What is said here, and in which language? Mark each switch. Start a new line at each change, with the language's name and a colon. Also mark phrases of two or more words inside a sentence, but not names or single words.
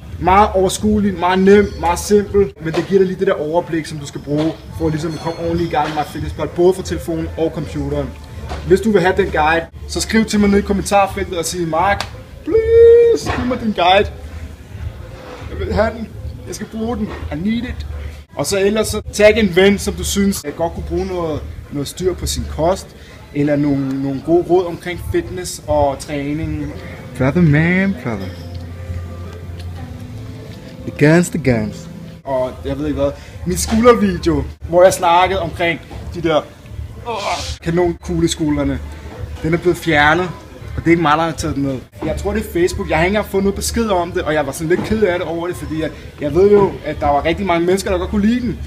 Danish: Meget overskuelig, meget nem, meget simpel, men det giver dig lige det der overblik, som du skal bruge for ligesom at komme ordentligt i gang med MyFitnessPal, både fra telefonen og computeren. Hvis du vil have den guide, så skriv til mig ned i kommentarfeltet og sig, Mark, please, giv mig din guide. Jeg vil have den. Jeg skal bruge den.
English: I need it.
Danish: Og så ellers så tag en ven, som du synes godt kunne bruge noget styr på sin kost, eller nogle gode råd omkring fitness og træning.
English: Brother man, brother. The guns.
Danish: Og jeg ved ikke hvad. Min skuldervideo, hvor jeg snakkede omkring de der kanonkugleskuldrene, den er blevet fjernet. Og det er ikke mig, der har taget den med. Jeg tror, det er Facebook. Jeg har ikke engang fået noget besked om det, og jeg var sådan lidt ked af det over det, fordi jeg ved jo, at der var rigtig mange mennesker, der godt kunne lide den.